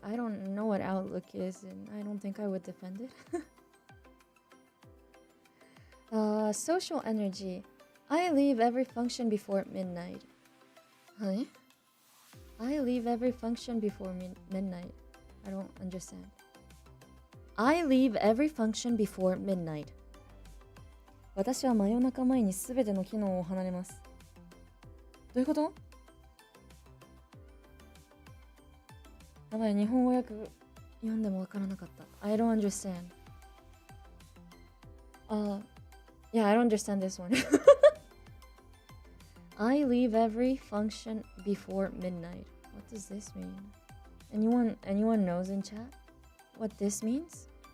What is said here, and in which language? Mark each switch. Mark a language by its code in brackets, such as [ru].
[en] I don't know what Outlook is, and I don't think I would defend it. Social energy. I leave every function before midnight. Huh? I leave every function before midnight. I don't understand. I leave every function before midnight. [ja] 私は真夜中前にすべての機能を離れます。どういうこと？やばい、日本語訳読んでもわからなかった。 [en] I don't understand. Yeah, I don't understand this one. I leave every function before midnight. What does this mean? Anyone knows in chat what this means?